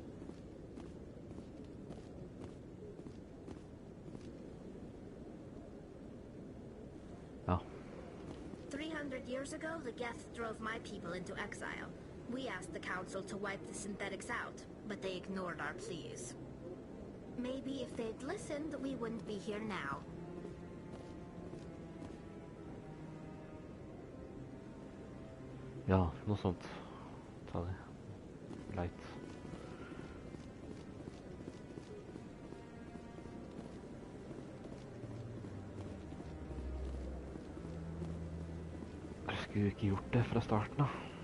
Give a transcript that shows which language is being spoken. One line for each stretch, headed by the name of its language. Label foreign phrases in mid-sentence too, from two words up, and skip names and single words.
English: Oh. 300 years ago, the Geth drove my people into exile. We asked the Council to wipe the synthetics out, but they ignored our pleas. Maybe if they'd listened, we wouldn't be here now.
Norwegian: Ja, noe sånt. Ta det. Light. Jeg skulle ikke gjort det fra starten da.